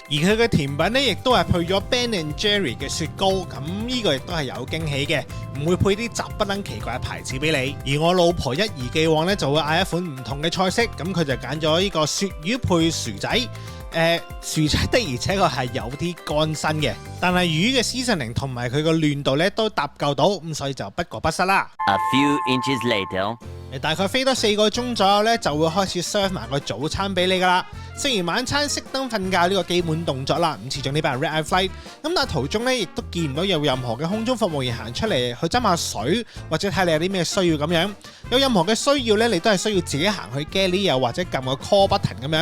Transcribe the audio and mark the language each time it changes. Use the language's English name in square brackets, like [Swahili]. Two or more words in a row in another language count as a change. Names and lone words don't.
[Cantonese] 而佢嘅甜品咧亦都係配咗 Ben and Jerry 嘅雪糕，咁呢個亦都係有驚喜嘅，唔會配啲雜不楞奇怪嘅牌子俾你。而我老婆一如既往咧就會嗌一款唔同嘅菜式，咁佢就揀咗呢個鱈魚配薯仔。薯仔的而且確係有啲乾身嘅，但係魚嘅 seasoning 同埋佢個嫩度咧都搭夠到，咁所以就不過不失啦。 [English] A few inches later， [Cantonese] 大概飛多4個鐘左右咧，就會開始 serve 埋個早餐俾你噶啦。食完晚餐熄燈瞓覺呢個基本動作啦，唔似仲呢班 [English] Red Eye Flight。 [Cantonese] 咁但係途中咧亦都見唔到有任何嘅空中服務員行出嚟去斟下水，或者睇你有啲咩需要咁樣。有任何嘅需要咧，你都係需要自己行去 galley 又或者撳個 [English] call button [Cantonese] 咁樣。